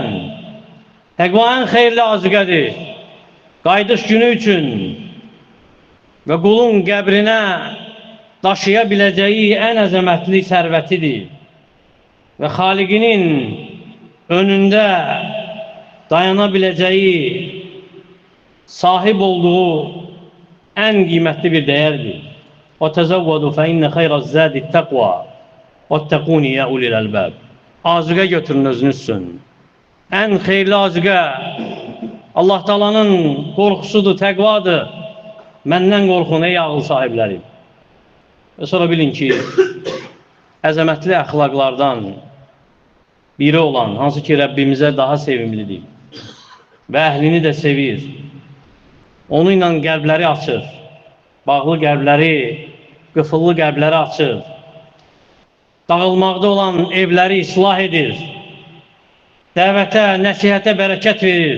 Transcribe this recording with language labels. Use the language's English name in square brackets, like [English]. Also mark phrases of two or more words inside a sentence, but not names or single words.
[Azerbaijani] Təqva ən xeyirli azıqədir, qayıdış günü üçün və qulun qəbrinə daşıya biləcəyi ən əzəmətli sərvətidir və Xaliqinin önündə dayana biləcəyi, sahib olduğu ən qiymətli bir dəyərdir. [Arabic] وَتَزَوَّدُوا فَإِنَّ خَيْرَ الزَّادِ التَّقْوَى وَاتَّقُونِ يَا أُولِي الْأَلْبَابِ. [Azerbaijani] Azıqa götürün özünüz üçün. Ən xeyirli azıqa Allah Taala'nın qorxusudur, təqvadır. Məndən qorxun ey ağıl sahibləri. Və sonra bilin ki, əzəmətli əxlaqlardan biri olan, hansı ki Rəbbimizə daha sevimlidir və əhlini də sevir, onu ilə qəlbləri açır, bağlı qəlbləri, qıfıllı qəlbləri açır, dağılmaqda olan evləri islah edir, dəvətə, nəsihətə bərəkət verir.